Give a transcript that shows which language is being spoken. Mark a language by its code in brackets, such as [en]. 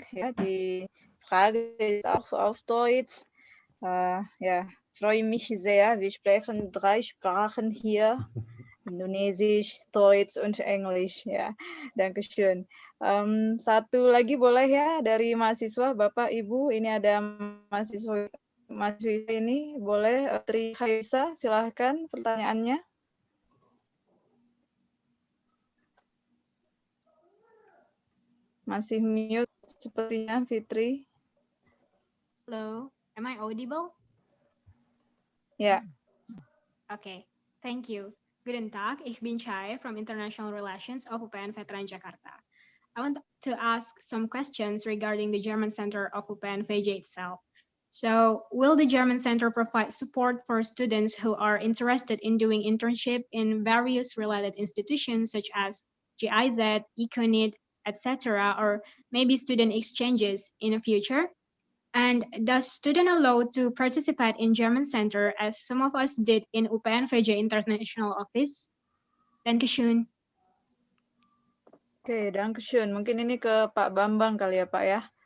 [de] Ja, die Frage ist auch auf Deutsch. Ja, freue mich sehr. Wir sprechen 3 Sprachen hier, Indonesisch, Deutsch und Englisch. Ja, danke schön. [id] Satu lagi boleh ya dari mahasiswa, Bapak, Ibu. Ini ada mahasiswa ini, boleh Tri Haisa, silahkan pertanyaannya. Masih mute sepertinya, Fitri. [en] Hello, am I audible? Yeah. Okay, thank you. [de] Guten Tag, ich bin [en] Chai from International Relations of UPN Veteran Jakarta. I want to ask some questions regarding the German Center of UPN VJ itself. So, will the German Center provide support for students who are interested in doing internship in various related institutions such as GIZ, ECONIT, etc., or maybe student exchanges in the future? And does student allowed to participate in German Center as some of us did in UPN VJ International Office? [de] Dankeschön. Oke, dankeschön. [id] Mungkin ini ke Pak Bambang kali ya, Pak ya.